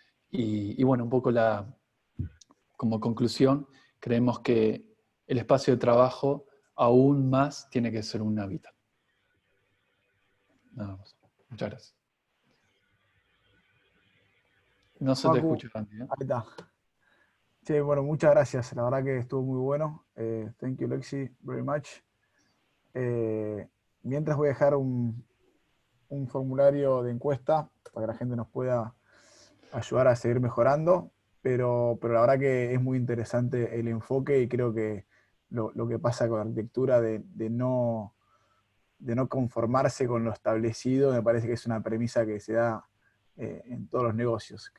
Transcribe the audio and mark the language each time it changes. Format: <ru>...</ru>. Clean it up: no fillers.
<es>Y bueno, un poco como conclusión, creemos que el espacio de trabajo aún más tiene que ser un hábitat. Nada más. Muchas gracias. No se te escucha, Andy, ¿eh? Ahí está. Sí, bueno, muchas gracias. La verdad que estuvo muy bueno.</es> <en>Thank you, Lexi, very much.</en> <es>Mientras voy a dejar un formulario de encuesta para que la gente nos pueda ayudar a seguir mejorando, pero la verdad que es muy interesante el enfoque y creo que lo que pasa con la arquitectura de no conformarse con lo establecido, me parece que es una premisa que se da en todos los negocios.</es>